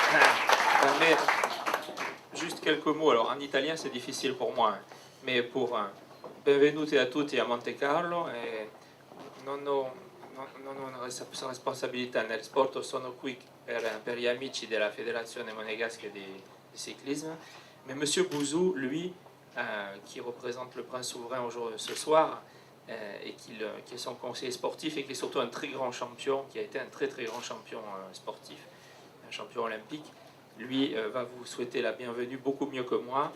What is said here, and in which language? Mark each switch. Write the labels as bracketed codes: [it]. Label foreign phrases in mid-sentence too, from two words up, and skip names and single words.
[fr] Mais juste quelques mots. Alors en italien c'est difficile pour moi, mais pour [it] benvenuti a tutti a Monte Carlo. Non ho, non ho una responsabilità nel sport, sono qui per gli amici della [fr] Fédération monégasque [it] di cyclisme. [fr] Mais Monsieur Bouzou, lui, qui représente le prince souverain ce soir, et qui est son conseiller sportif et qui est surtout un très grand champion, qui a été un très très grand champion sportif, un champion olympique, lui va vous souhaiter la bienvenue beaucoup mieux que moi.